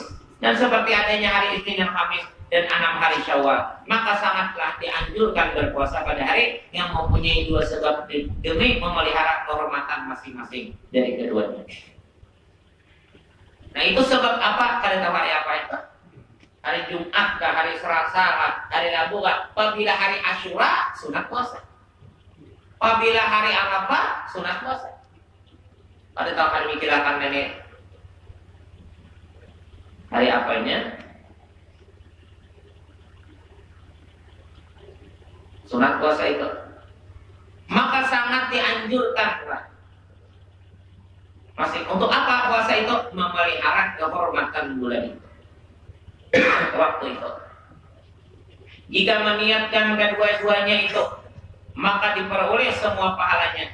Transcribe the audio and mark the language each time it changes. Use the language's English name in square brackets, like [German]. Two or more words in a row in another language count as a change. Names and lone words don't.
[Indonesian] Dan seperti adanya hari Isnin dan Kamis dan 6 hari Syawal, maka sangatlah dianjurkan berpuasa pada hari yang mempunyai dua sebab demi memelihara kehormatan masing-masing dari keduanya. Nah, itu sebab apa? Kalian tahu hari apa itu? Hari Jumat kah, hari Selasa kah, hari Rabu kah? Apabila hari Asyura, sunat puasa. Apabila hari Arafah, sunat puasa. Pada tahu hari mikirakan ini hari apanya? Sunat puasa itu. Maka sangat dianjurkan. Masih untuk apa puasa itu? Memelihara kehormatan bulan itu. Waktu itu. Jika meniatkan kedua-duanya itu, maka diperoleh semua pahalanya.